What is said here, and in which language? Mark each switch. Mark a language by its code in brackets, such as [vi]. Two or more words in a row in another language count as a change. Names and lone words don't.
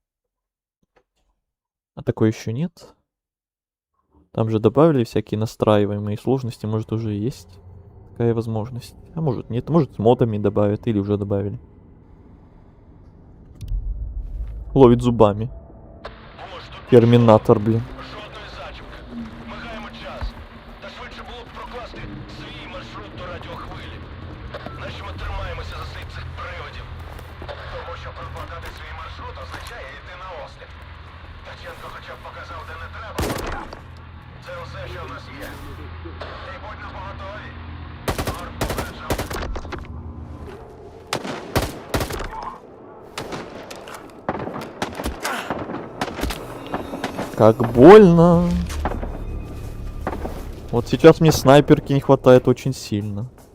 [ru] А такой еще нет. Там же добавили всякие настраиваемые сложности, может уже есть такая возможность. А может нет, может с модами добавят или уже добавили. Ловит зубами. Терминатор, блин. [uk] Жодної зачіпки. Мигаємо час. Та швидше було б прокласти свій маршрут до радіохвилі. Нащо ми тримаємося за слід цих привидів? Тому що прокладати свій маршрут означає йти на осліп. Ткаченко хоча б показав, де не треба ходити. Це усе, що в нас є. І будь на поготові. Норд попереджав. [ru] Как больно. Вот сейчас мне снайперки не хватает очень сильно.